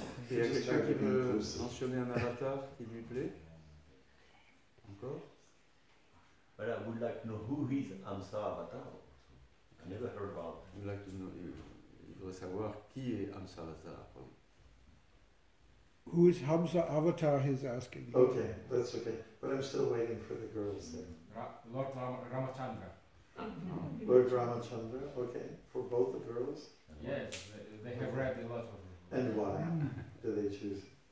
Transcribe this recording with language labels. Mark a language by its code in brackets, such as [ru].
[fr] Il y a quelqu'un qui veut mentionner un avatar qui lui plaît? Encore? [en] But I would like to know who is Amsa Avatar. I never heard about [fr] Il voudrait savoir qui est Amsa Avatar. [en] Who is Hamsa Avatar, he's asking. Okay, that's okay. But I'm still waiting for the girls there. Lord Ramachandra. Lord Ramachandra, okay. For both the girls? Yes, they have read a lot of them. And why do they choose?